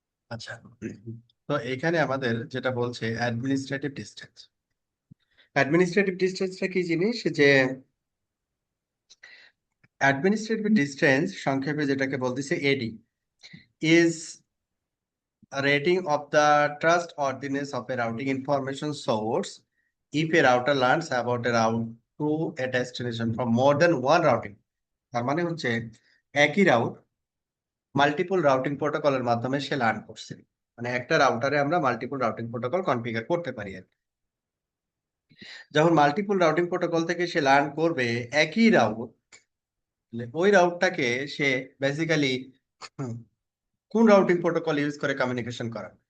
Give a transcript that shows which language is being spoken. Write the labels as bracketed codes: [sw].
[bn] আচ্ছা, তো এখানে আমাদের যেটা বলছে অ্যাডমিনিস্ট্রেটিভ ডিস্টেন্স। অ্যাডমিনিস্ট্রেটিভ ডিস্টেন্সটা কি জিনিস? যে অ্যাডমিনিস্ট্রেটিভ ডিস্টেন্স সংক্ষেপে যেটাকে বলতেছে এডি [en] Is rating of the trustworthiness of a routing information source if a router learns about a route to a destination from more than one routing। [bn] তার মানে হচ্ছে একই রাউট মাল্টিপল রাউটিং প্রোটোকলের মাধ্যমে সে লার্ন করছে, মানে একটা রাউটারে আমরা মাল্টিপল রাউটিং প্রোটোকল কনফিগার করতে পারি আর কি। যখন মাল্টিপল রাউটিং প্রোটোকল থেকে সে লার্ন করবে একই রাউট, ওই রাউটটাকে সে বেসিক্যালি কোন রাউটিং প্রোটোকল ইউজ করে কমিউনিকেশন করা।